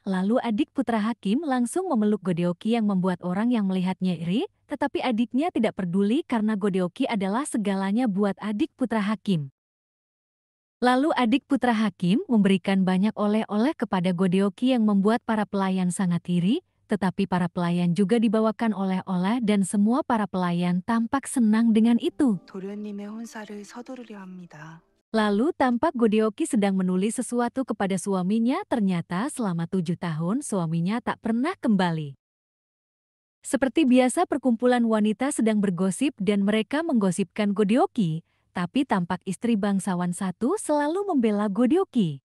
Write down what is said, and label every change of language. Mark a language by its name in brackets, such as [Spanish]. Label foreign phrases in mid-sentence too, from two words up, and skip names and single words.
[Indonesian] Lalu adik putra hakim langsung memeluk Godeoki yang membuat orang yang melihatnya iri, tetapi adiknya tidak peduli karena Godeoki adalah segalanya buat adik putra hakim. Lalu adik putra hakim memberikan banyak oleh-oleh kepada Godeoki yang membuat para pelayan sangat iri, tetapi para pelayan juga dibawakan oleh-oleh dan semua para pelayan tampak senang dengan itu. [Korean] 도련님의 혼사를 서두르려 합니다. [Indonesian] Lalu tampak Godeoki sedang menulis sesuatu kepada suaminya ternyata selama 7 tahun suaminya tak pernah kembali. Seperti biasa perkumpulan wanita sedang bergosip dan mereka menggosipkan Godeoki, Tetapi tampak istri bangsawan satu selalu membela Godeoki.